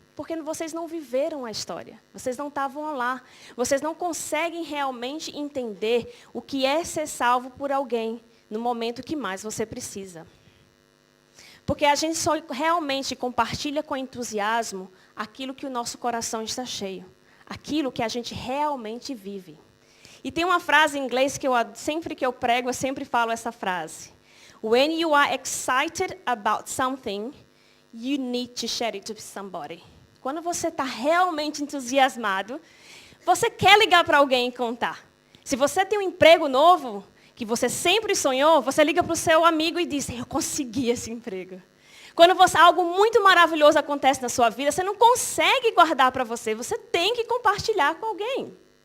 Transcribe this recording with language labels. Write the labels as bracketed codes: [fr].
[pt] Porque vocês não viveram a história, vocês não estavam lá, vocês não conseguem realmente entender o que é ser salvo por alguém no momento que mais você precisa. Porque a gente só realmente compartilha com entusiasmo aquilo que o nosso coração está cheio, aquilo que a gente realmente vive. E tem uma frase em inglês que sempre que eu prego, eu sempre falo essa frase. [en] When you are excited about something, you need to share it with somebody. [pt] Quando você está realmente entusiasmado, você quer ligar para alguém e contar. Se você tem um emprego novo, que você sempre sonhou, você liga para o seu amigo e diz, eu consegui esse emprego. Quando algo muito maravilhoso acontece na sua vida, você não consegue guardar para você, você tem que compartilhar com alguém.